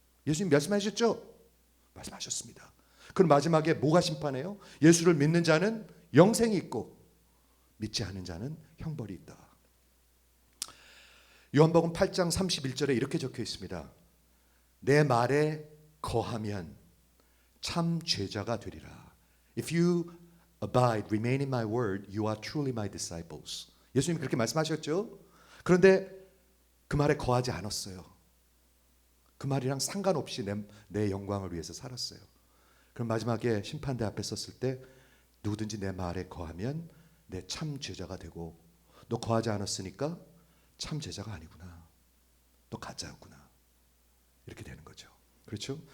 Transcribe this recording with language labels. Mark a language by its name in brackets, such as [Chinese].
[Korean] 예수님 말씀하셨죠? 말씀하셨습니다. 그럼 마지막에 뭐가 심판해요? 예수를 믿는 자는 영생이 있고 믿지 않은 자는 형벌이 있다. 요한복음 8장 31절에 이렇게 적혀 있습니다. 내 말에 거하면 참 제자가 되리라. [English] If you abide, remain in my word, you are truly my disciples. [Korean] 예수님이 그렇게 말씀하셨죠? 그런데 그 말에 거하지 않았어요. 그 말이랑 상관없이 내 영광을 위해서 살았어요. 그럼 마지막에 심판대 앞에 섰을 때 누구든지 내 말에 거하면 내 참 제자가 되고, 너 거하지 않았으니까 참 제자가 아니구나. 너 가짜였구나. 이렇게 되는 거죠. 그렇죠?